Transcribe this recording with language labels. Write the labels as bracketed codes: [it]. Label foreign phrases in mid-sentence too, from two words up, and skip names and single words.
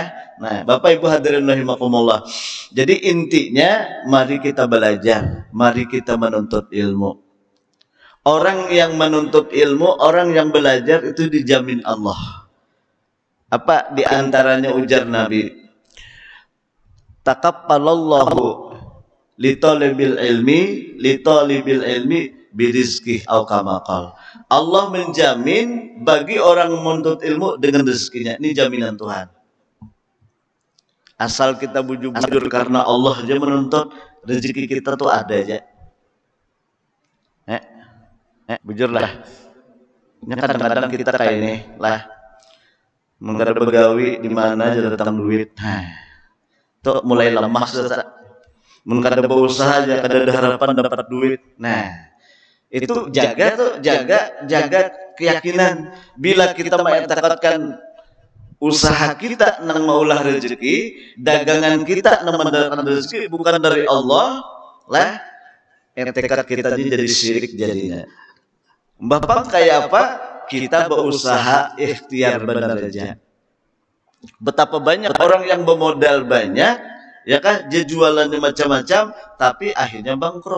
[id] Nah Bapak Ibu hadirin rahimakumullah, jadi intinya mari kita belajar, mari kita menuntut ilmu. Orang yang menuntut ilmu, orang yang belajar itu dijamin Allah. Apa diantaranya ujar Nabi, [ar] تقبل الله لطالب العلم برزقه أو كما قال. [id] Allah menjamin bagi orang menuntut ilmu dengan rezekinya. Ini jaminan Tuhan. [bjn] Asal kita bujur-bujur karena Allah aja menuntut, rezeki kita tuh ada aja. Bujur lah. Kadang-kadang kita kayak ini lah, menggada begawi di mana aja datang duit. Tuh mulai lemah sudah. Menggada berusaha aja kada ada harapan dapat duit. Nah, itu jaga keyakinan. Bila kita mengatakan usaha kita nang maulah rezeki, dagangan kita nang mendatangkan rezeki bukan dari Allah lah, tekad kita jadi syirik jadinya. Bapak kayak apa? [id] Kita berusaha ikhtiar benar aja. Betapa banyak orang yang bermodal banyak, ya kan, dia jualannya macam-macam, tapi akhirnya bangkrut.